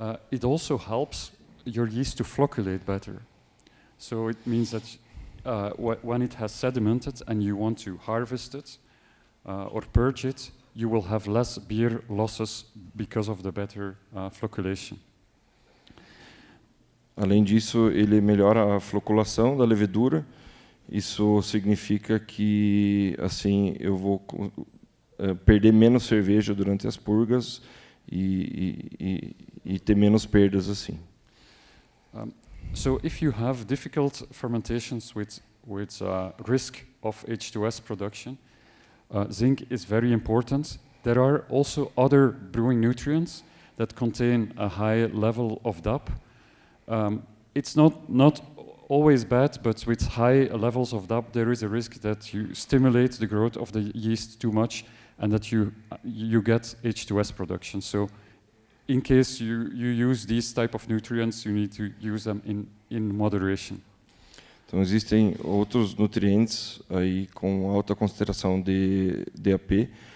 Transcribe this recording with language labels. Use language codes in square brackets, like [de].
[en] It also helps your yeast to flocculate better. So it means that when it has sedimented and you want to harvest it or purge it, you will have less beer losses because of the better flocculation. [pt] Além disso, ele melhora a floculação da levedura. Isso significa que assim eu vou perder menos cerveja durante as purgas e ter menos perdas assim. [en] So if you have difficult fermentations with risk of H2S production, zinc is very important. There are also other brewing nutrients that contain a high level of DAP. It's not always bad, but with high levels of DAP, there is a risk that you stimulate the growth of the yeast too much and that you get H2S production. So in case you use these type of nutrients, you need to use them in moderation. [pt] Então, existem outros nutrientes aí com alta concentração de DAP.